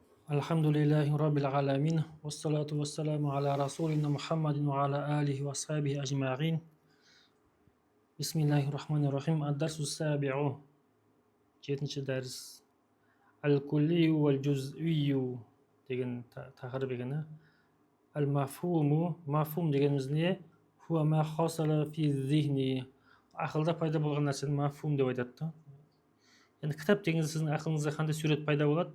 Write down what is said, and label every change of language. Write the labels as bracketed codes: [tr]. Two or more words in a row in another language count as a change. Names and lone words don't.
[ar] الحمد لله رب العالمين. والصلاة والسلام على رسولنا محمد وعلى آله وصحبه أجمعين. بسم الله الرحمن الرحيم. الدرس السابع. [uz] 7-chi dars. [ar] الكلي والجزئي [uz] degan taqrib ekan. Al-mafhumu, mafhum deganimiz ne? [ar] هو ما حصل في ذهني. [uz] Aqlda paydo bo'lgan narsani mafhum deb aytadi. Endi kitob degan sizning aqlingizda qanday surat paydo bo'ladi?